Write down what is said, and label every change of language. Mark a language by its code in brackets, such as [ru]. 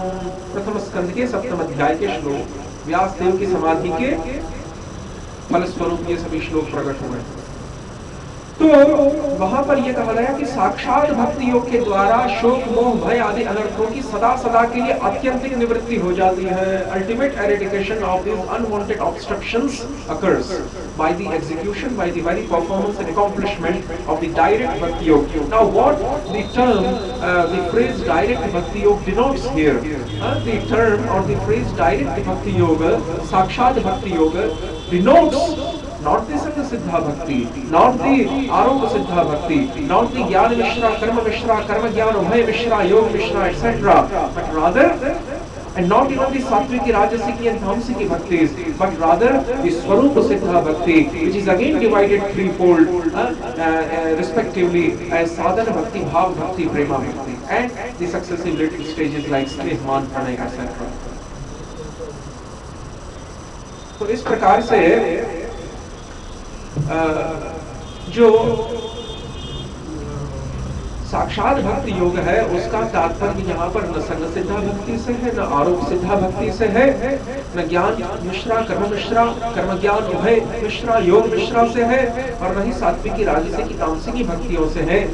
[hi] प्रथम स्कंद के 7वें अध्याय के श्लोक, व्यास देव की समाधि के फलस्वरूप ये सभी श्लोक प्रकट हुए। तो वहां पर यह कहा गया कि साक्षात भक्ति योग के द्वारा शोक मोह भय आदि अनर्थों की सदा सदा के लिए अत्यंतिक निवृत्ति हो जाती है। [en] Ultimate eradication of this unwanted obstructions occurs by the execution, by the very performance and accomplishment of the direct bhakti yoga. Now what the term, the phrase direct bhakti yoga denotes here? The term or the phrase direct bhakti yoga, sakshat bhakti yoga, denotes not the Sangha Siddha Bhakti, not the Aropa Siddha Bhakti, not the Jnana Mishra, Karma Jnana, Ubhaya Mishra, Yoga Mishra, etc. But rather, and not even the Satviki, Rajasiki and Tamsiki Bhaktis, but rather the Swarupa Siddha Bhakti, which is again divided threefold, respectively as Sadhana Bhakti, Bhav Bhakti, Prema Bhakti, and the successive little stages like Snehman, Pranay, etc. [hi] तो इस प्रकार से जो साक्षात भक्ति योग है उसका तात्पर्य यहाँ पर न संग सिद्धा भक्ति से है, न आरोप सिद्धा भक्ति से है, न ज्ञान मिश्रा, कर्म ज्ञान उभय मिश्रा, योग मिश्रा से है, और न ही सात्विकी राजसिकी तामसिकी भक्तियों से है।